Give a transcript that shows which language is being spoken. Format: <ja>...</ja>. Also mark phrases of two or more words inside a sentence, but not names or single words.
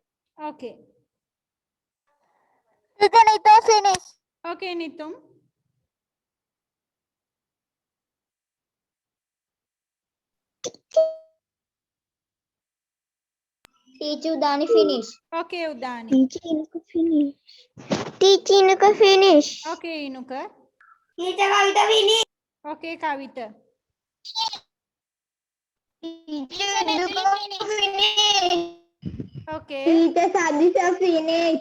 <en>Okay. Teacher, Nito finished. Okay, Nitum. Teacher, Udani finished. Okay, Udani. Teacher, Inuka finish. Teacher, Inuka finish. Okay, Inuka. Teacher, Kavita finish. Okay, Kavita. Teacher, Inuka finish. Okay. Teacher, Sadisha finish.</en>